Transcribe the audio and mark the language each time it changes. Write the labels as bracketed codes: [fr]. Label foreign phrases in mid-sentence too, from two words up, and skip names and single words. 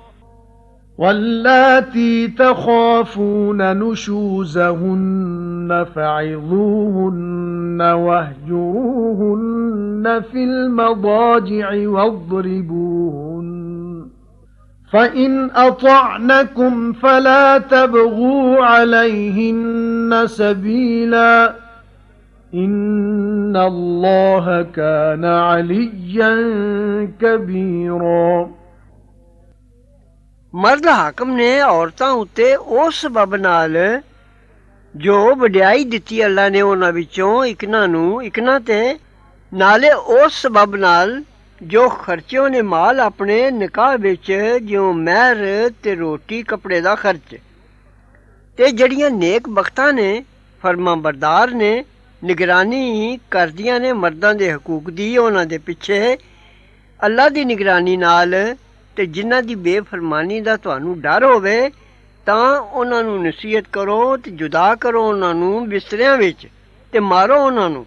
[ar] واللاتي تخافون نشوزهن فعظوهن واهجروهن في المضاجع واضربوهن فإن أطعنكم فلا تبغوا عليهن سبيلا إن الله كان عليا كبيرا। [pa] مرد حاکم نے عورتاں اتے اس سبب نال جو وڈیائی دتی اللہ نے انہاں وچوں اکناں تے نالے اس سبب نال جو خرچے نے مال اپنے نکاح وچ جیویں مہر تے روٹی کپڑے دا خرچ تے جیہڑیاں نیک بختاں نے فرماں بردار نے نگرانی کردیاں نے مرداں دے حقوق دی انہاں دے پچھے اللہ دی نگرانی نال تے جنہاں دی بےفرمانی دا تہانوں ڈر ہووے تاں انہاں نوں نصیحت کرو تے جدا کرو انہاں نوں بستریاں وچ تے مارو انہاں نوں.